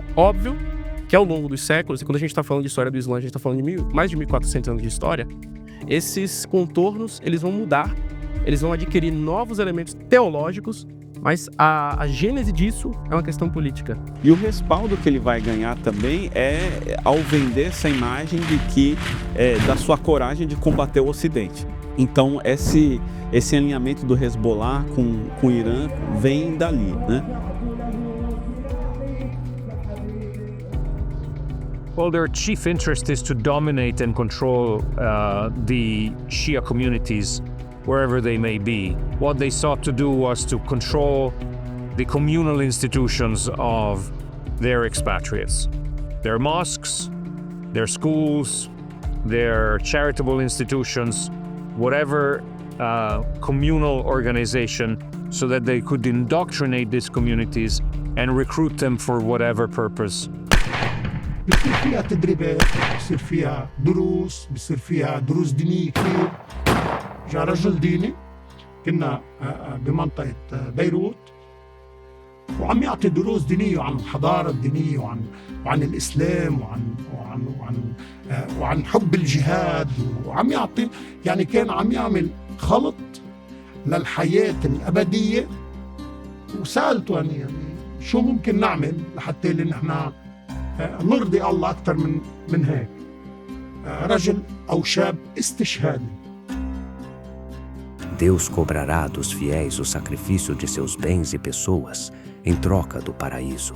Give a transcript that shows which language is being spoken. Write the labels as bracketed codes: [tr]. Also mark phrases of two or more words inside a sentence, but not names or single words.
[pt] Óbvio que ao longo dos séculos, e quando a gente está falando de história do Islã, a gente está falando de mais de 1.400 anos de história, esses contornos eles vão mudar, eles vão adquirir novos elementos teológicos, mas a gênese disso é uma questão política. E o respaldo que ele vai ganhar também é ao vender essa imagem de que da sua coragem de combater o Ocidente. Então esse alinhamento do Hezbollah com o Irã vem dali, né? [en] Well, their chief interest is to dominate and control the Shia communities wherever they may be. What they sought to do was to control the communal institutions of their expatriates. Their mosques, their schools, their charitable institutions, whatever communal organization, so that they could indoctrinate these communities and recruit them for whatever purpose. [ar] بيصير فيها تدريبات، بيصير فيها دروس، بيصير فيها دروس دينية كثير. جاء رجل ديني كنا بمنطقة بيروت وعم يعطي دروس دينية عن الحضارة الدينية وعن الإسلام وعن حب الجهاد وعم يعطي، يعني كان عم يعمل خلط للحياة الأبدية. وسألته يعني شو ممكن نعمل لحتى اللي نحن نرضي الله أكثر من هيك. رجل أو شاب استشهادي. [pt] Deus cobrará dos fiéis o sacrifício de seus bens e pessoas em troca do paraíso.